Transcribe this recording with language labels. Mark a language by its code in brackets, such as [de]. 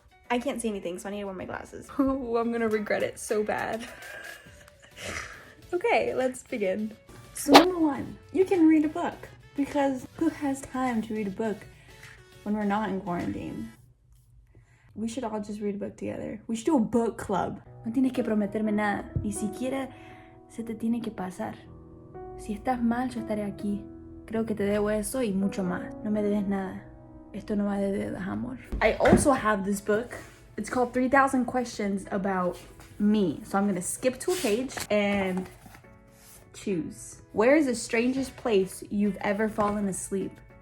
[en] I can't see anything, so I need to wear my glasses. Oh, I'm gonna regret it so bad. Okay, let's begin. So number one, you can read a book, because who has time to read a book when we're not in quarantine? We should all just read a book together. We should do a book club. [es] No tienes que prometerme nada. Ni siquiera se te tiene que pasar. Si estás mal, yo estaré aquí. Creo que te debo eso y mucho más. No me debes nada. Esto no va de deudas, amor. [en] I also have this book. It's called 3,000 Questions About Me. So I'm gonna skip to a page and choose. Where is the strangest place you've ever fallen asleep?